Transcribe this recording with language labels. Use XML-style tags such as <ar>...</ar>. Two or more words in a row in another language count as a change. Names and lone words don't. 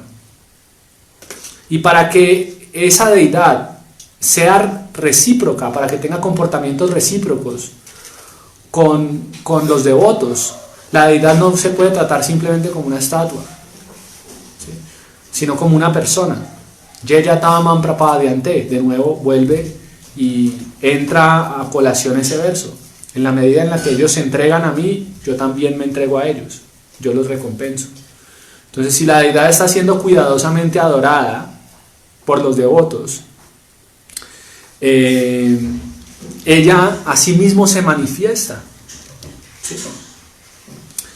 <es>Y para que esa deidad sea recíproca, para que tenga comportamientos recíprocos con los devotos, la deidad no se puede tratar simplemente como una estatua, ¿sí?, sino como una persona.</es> <sa>ये यथा मां प्रपद्यन्ते,</sa> <es>de nuevo vuelve y entra a colación ese verso. En la medida en la que ellos se entregan a mí, yo también me entrego a ellos, yo los recompenso. Entonces, si la deidad está siendo cuidadosamente adorada por los devotos, ella asimismo se manifiesta.</es>